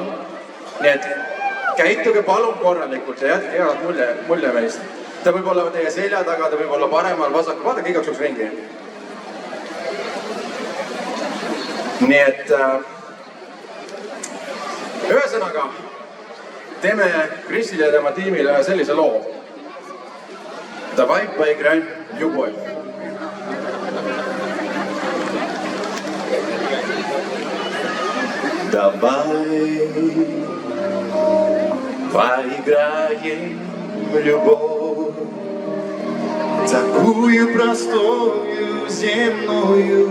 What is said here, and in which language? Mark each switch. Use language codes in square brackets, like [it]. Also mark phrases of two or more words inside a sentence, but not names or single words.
[et] Nii et käituge palun korralikult ja jätke head mulje meist. Ta võib olla teie selja taga, ta võib olla paremal, vasakul, vaadake igaks juhuks ringi. Nii et ühesõnaga teeme Chrisile ja tema tiimile ühe sellise loo. [ru] Давай поиграем в любовь. Давай поиграем в любовь, такую простую земную.